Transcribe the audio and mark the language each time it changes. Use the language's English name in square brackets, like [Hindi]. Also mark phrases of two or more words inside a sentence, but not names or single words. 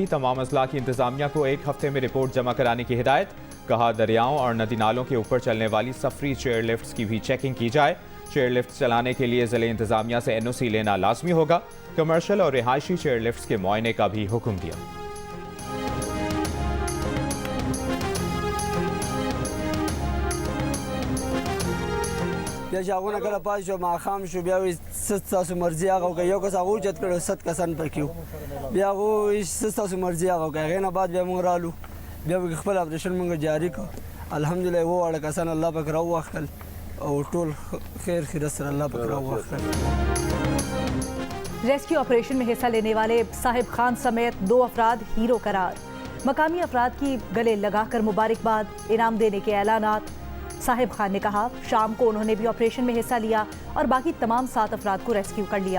[Urdu] تمام اضلاع کی انتظامیہ کو 1 ہفتے میں رپورٹ جمع کرانے کی ہدایت. کہا، دریاؤں اور ندی نالوں کے اوپر چلنے والی سفری چیئرلفٹس کی بھی چیکنگ کی جائے. چیئرلفٹ چلانے کے لیے ضلعے انتظامیہ سے NOC لینا لازمی ہوگا. کمرشل اور رہائشی چیئرلفٹس کے معائنے کا بھی حکم دیا. [Pashto] بیا چې هغونه کله پاتې شو ماښام شو بیا وایي څه ستاسو مرضي هغه وکړئ. یو کس هغه اوچت کړی 100 کسان پکې وو. بیا هغه وایي څه ستاسو مرضي هغه وکړئ. هغې نه بعد بیا موږ رالو بیا به خپل اپریشن موږ جاري کړو. الحمدلله اووه واړه کسان الله پاک راووختل او ټول خیر خیرت سره الله پاک راووختل. [Urdu] ریسکیو آپریشن میں حصہ لینے والے صاحب خان سمیت 2 افراد ہیرو قرار. مقامی افراد کی گلے لگا کر مبارکباد، انعام دینے کے اعلانات. صاحب خان نے کہا، شام کو انہوں نے بھی آپریشن میں حصہ لیا اور باقی تمام 7 افراد کو ریسکیو کر لیا.